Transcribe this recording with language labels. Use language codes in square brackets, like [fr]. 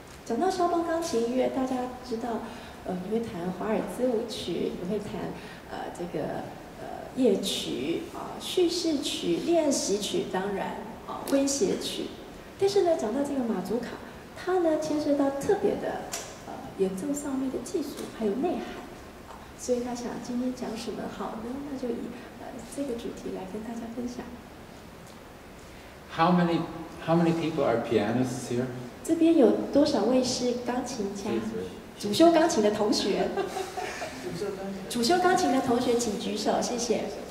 [zh] 讲到肖邦钢琴音乐，大家知道，你会弹华尔兹舞曲，你会弹这个夜曲叙事曲、练习曲，当然诙谐曲。但是呢，讲到这个马祖卡，它呢牵涉到特别的演奏上面的技术还有内涵，所以他想今天讲什么好呢？那就以这个主题来跟大家分享。 [en] How many people are pianists here? [zh] 这边有多少位是钢琴家？主修钢琴的同学，主修钢琴的同学请举手，谢谢。